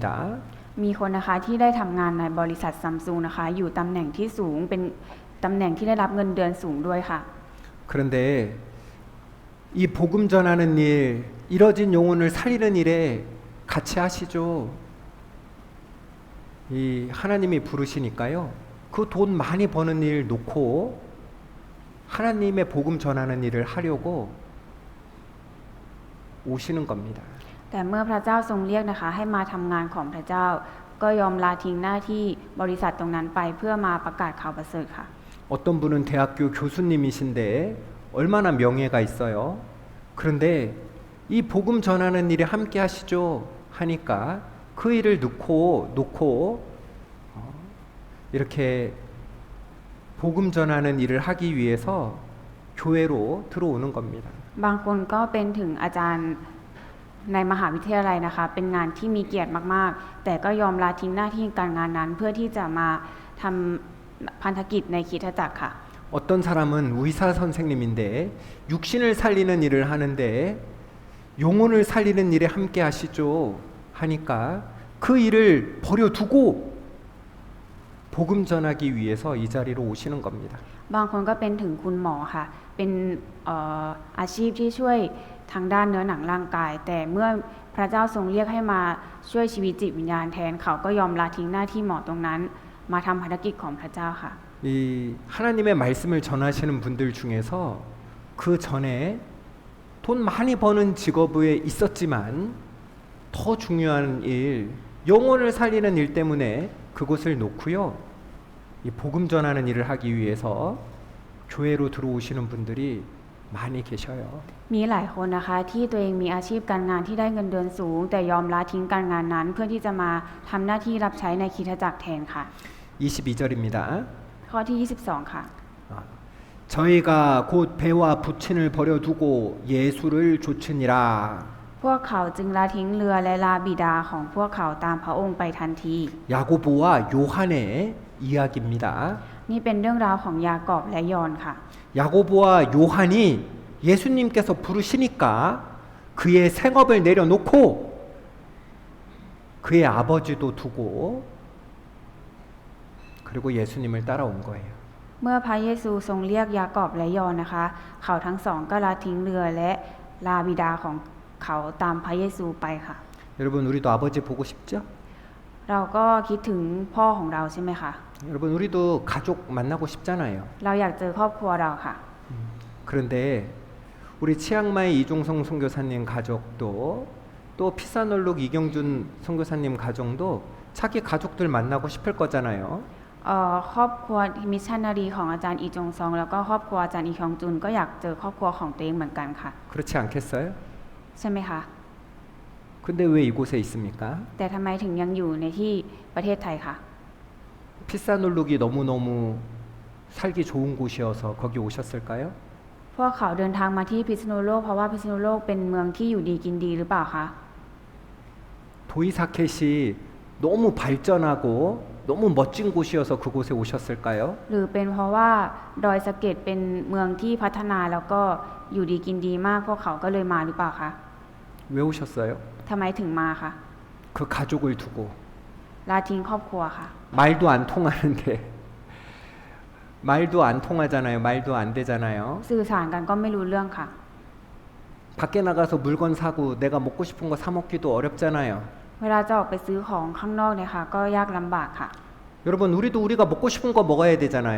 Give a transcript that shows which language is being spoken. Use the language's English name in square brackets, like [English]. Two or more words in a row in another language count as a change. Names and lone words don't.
[Thai] มีคนนะคะที่ได้ทำงานในบริษัทซัมซุงนะคะ อยู่ตำแหน่งที่สูงเป็นตำแหน่งที่ได้รับเงินเดือนสูงด้วยค่ะ [Korean] 그런데 이 복음 전하는 일, 이뤄진 영혼을 살리는 일에 같이 하시죠. 이 하나님이 부르시니까요. 그 돈 많이 버는 일 놓고 하나님의 복음 전하는 일을 하려고 오시는 겁니다. [Thai] แต่เมื่อพระเจ้าทรงเรียกนะคะให้มาทำงานของพระเจ้า ก็ยอมลาทิ้งหน้าที่บริษัทตรงนั้นไปเพื่อมาประกาศข่าวประเสริฐค่ะ [Korean] 어떤 분은 대학교 교수님이신데 얼마나 명예가 있어요. 그런데 이 복음 전하는 일에 함께 하시죠 하니까 그 일을 놓고 이렇게 복음 전하는 일을 하기 위해서 교회로 들어오는 겁니다. [Thai] บางคนก็เป็นถึงอาจารย์ในมหาวิทยาลัยนะคะ เป็นงานที่มีเกียรติมากๆ แต่ก็ยอมลาทิ้งหน้าที่การงานนั้น เพื่อที่จะมาทำพันธกิจในคริสตจักรค่ะ [Korean] 어떤 사람은 의사 선생님인데 육신을 살리는 일을 하는데 영혼을 살리는 일에 함께 하시죠 하니까 그 일을 버려두고 복음 전하기 위해서 이 자리로 오시는 겁니다. [Thai] บางคนก็เป็นถึงคุณหมอค่ะ เป็นอาชีพที่ช่วยทางด้านเนื้อหนังร่างกาย แต่เมื่อพระเจ้าทรงเรียกให้มาช่วยชีวิตจิตวิญญาณแทนเขาก็ยอมละทิ้งหน้าที่หมอตรงนั้น มาทำภารกิจของพระเจ้าค่ะ [Korean] 이 하나님의 말씀을 전하시는 분들 중에서 그 전에 돈 많이 버는 직업에 있었지만 더 중요한 일, 영혼을 살리는 일 때문에 그곳을 놓고요. 이 복음 전하는 일을 하기 위해서 교회로 들어오시는 분들이 많이 계셔요. [Thai] มีหลายคนนะคะที่ตัวเองมีอาชีพการงานที่ได้เงินเดือนสูง แต่ยอมละทิ้งการงานนั้น เพื่อที่จะมาทำหน้าที่รับใช้ในคริสตจักรแทนค่ะ [Korean] 22절입니다. [Thai] ข้อที่ 22 ค่ะ [Korean] 저희가 곧 배와 부친을 버려두고 예수를 좇으니라. [Thai] พวกเขาจึงละทิ้งเรือและลาบิดาของพวกเขาตามพระองค์ไปทันที [Korean] 야고보와 요한의 이야기입니다. [Thai] นี่เป็นเรื่องราวของยากอบและยอนค่ะ [Korean] 야고보와 요한이 예수님께서 부르시니까 그의 생업을 내려놓고 그의 아버지도 두고 그리고 예수님을 따라온 거예요. [Thai] เมื่อพระเยซูทรงเรียกยากอบและยอนนะคะ เขาทั้งสองก็ละทิ้งเรือและลาบิดาของเขาตามพระเยซูไปค่ะ [Korean] 여러분 우리도 아버지 보고 싶죠? [Thai] เราก็คิดถึงพ่อของเราใช่ไหมคะ [Korean] 여러분 우리도 가족 만나고 싶잖아요. [Thai] เราอยากเจอครอบครัวเราค่ะ [Korean] 그런데 우리 치앙마이 이종성 선교사님 가족도 또 피사놀룩 이경준 선교사님 가정도 자기 가족들 만나고 싶을 거잖아요. [Thai] ครอบครัวมิชชันนารีของอาจารย์อีจงซองแล้วก็ครอบครัวอาจารย์อีฮยองจุนก็อยากเจอครอบครัวของตัวเองเหมือนกันค่ะ [Korean] 그렇지 않겠어요? [Thai] ใช่ไหมคะ [Korean] 근데 왜 이곳에 있습니까? [Thai] แต่ทำไมถึงยังอยู่ในที่ประเทศไทยคะ [Korean] 피사놀룩이 너무너무 살기 좋은 곳이어서 거기 오셨을까요? [Thai] พวกเขาเดินทางมาที่พิษณุโลกเพราะว่าพิษณุโลกเป็นเมืองที่อยู่ดีกินดีหรือเปล่าคะ [Korean] 도이사켓이 너무 발전하고 너무 멋진 곳이어서 그곳에 오셨을까요? [Thai] หรือเป็นเพราะว่าดอยสะเก็ดเป็นเมืองที่พัฒนาแล้วก็อยู่ดีกินดีมากพวกเขาก็เลยมาหรือเปล่าคะ [Korean] 왜 오셨어요? [Thai] ทำไมถึงมาคะ [Korean] 그 가족을 두고 [Thai] ลาทิ้งครอบครัวค่ะ [Korean] 말도 안 통하는데 말도 안 통하잖아요. 말도 안 되잖아요. [Thai] สื่อสารกันก็ไม่รู้เรื่องค่ะ [Korean] 밖에 나가서 물건 사고 내가 먹고 싶은 거 사 먹기도 어렵잖아요. [Thai] เวลาจะออกไปซื้อของข้างนอกเนี่ยค่ะก็ยากลำบากค่ะ [Korean] 여러분 우리도 우리가 먹고 싶은 거 먹어야 되잖아요.